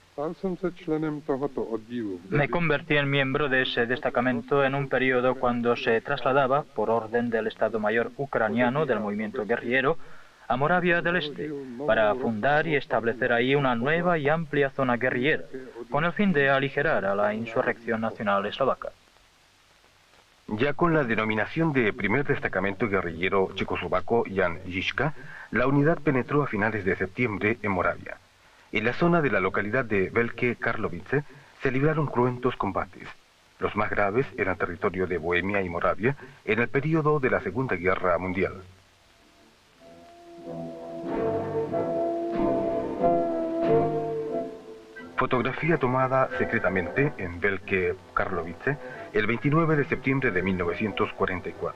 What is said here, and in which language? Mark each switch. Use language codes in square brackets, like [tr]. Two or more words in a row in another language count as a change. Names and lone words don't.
[es] Me convertí en miembro de ese destacamento en un periodo cuando se trasladaba, por orden del Estado Mayor ucraniano del movimiento guerrillero, a Moravia del Este, para fundar y establecer ahí una nueva y amplia zona guerrillera, con el fin de aligerar a la insurrección nacional eslovaca. Ya con la denominación de primer destacamento guerrillero checoslovaco Jan Žižka, la unidad penetró a finales de septiembre en Moravia. En la zona de la localidad de Velké Karlovice se libraron cruentos combates. Los más graves eran territorio de Bohemia y Moravia en el período de la Segunda Guerra Mundial. Fotografía tomada secretamente en Velké Karlovice el 29 de septiembre de 1944.